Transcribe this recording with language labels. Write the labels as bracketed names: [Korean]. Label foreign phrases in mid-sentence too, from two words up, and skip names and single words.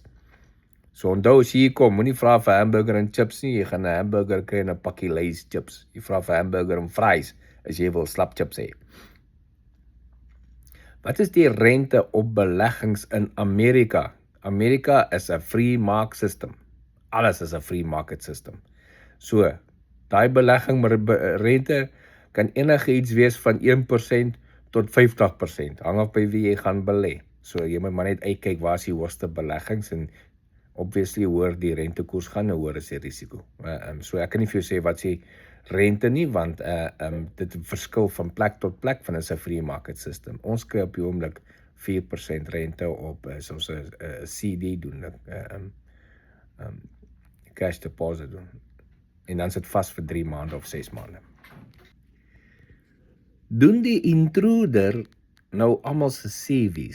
[Afrikaans] So onthou, as jy hier kom, moenie vra vir hamburger en chips nie, jy gaan 'n hamburger kry en 'n pakkie Lay's chips. Jy vra vir hamburger en fries, as jy wil slap chips hê. Wat is die rente op beleggings in Amerika? Amerika is 'n [English] free market system. [Afrikaans] Alles is 'n [English] free market system. [Afrikaans] So, daai belegging rente kan enige iets wees van 1% tot 50%. Hang af by wie jy gaan belê. So, jy moet maar net uitkyk waar is die hoogste beleggings, en obviously hoër die rentekoers gaan, hoër is die risiko. So ek kan nie vir jou sê wat sê rente nie, want dit verskil van plek tot plek, van is 'n [English] free market system. [Afrikaans] Ons kry op die oomblik 4% rente op as ons 'n CD doen, [English] cash deposit [Afrikaans] doen. En dan sit vas vir 3 maande of 6 maande. Doen die intruder nou almal se CV's?